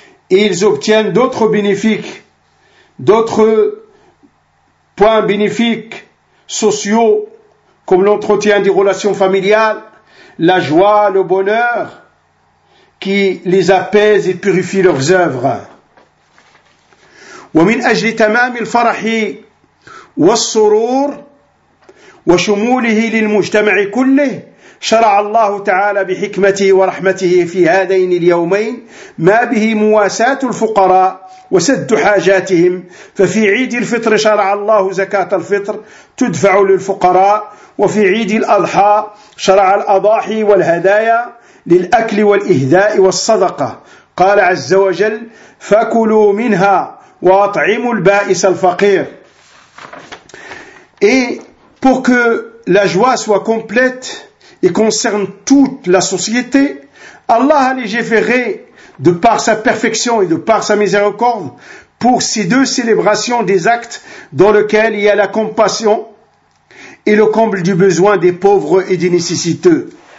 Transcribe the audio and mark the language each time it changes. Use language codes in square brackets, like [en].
[fr] Et ils obtiennent d'autres points bénéfiques sociaux, comme l'entretien des relations familiales, la joie, le bonheur, qui les apaise et purifie leurs œuvres. [ar] ومن أجل تمام الفرح والسرور وشموله للمجتمع كله، شرع الله تعالى بحكمته ورحمته في هذين اليومين ما به مواساة الفقراء وسد حاجاتهم. ففي عيد الفطر شرع الله زكاة الفطر تدفع للفقراء، وفي عيد الأضحى شرع الأضاحي والهدايا للأكل والإهداء والصدقة. قال عز وجل: فكلوا منها وأطعموا البائس الفقير. [fr] Et pour que la joie soit complète et concerne toute la société, Allah a légiféré de par sa perfection et de par sa miséricorde pour ces deux célébrations des actes dans lesquels il y a la compassion et le comble du besoin des pauvres et des nécessiteux.